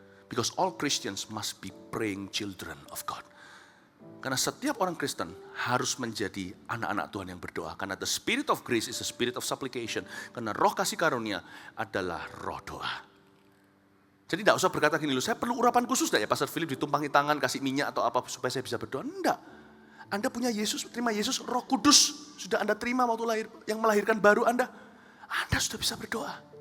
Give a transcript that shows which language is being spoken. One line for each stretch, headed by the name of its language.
English: Because all Christians must be praying children of God.
Indonesian: Karena setiap orang Kristen harus menjadi anak-anak Tuhan yang berdoa.
English: Karena the spirit of grace is the spirit of supplication.
Indonesian: Karena roh kasih karunia adalah roh doa. Jadi tidak usah berkata gini, saya perlu urapan khusus tidak ya Pastor Philip, ditumpangi tangan, kasih minyak atau apa supaya saya bisa berdoa. Enggak. Anda punya Yesus, terima Yesus, Roh Kudus sudah Anda terima waktu lahir, yang melahirkan baru Anda sudah bisa berdoa.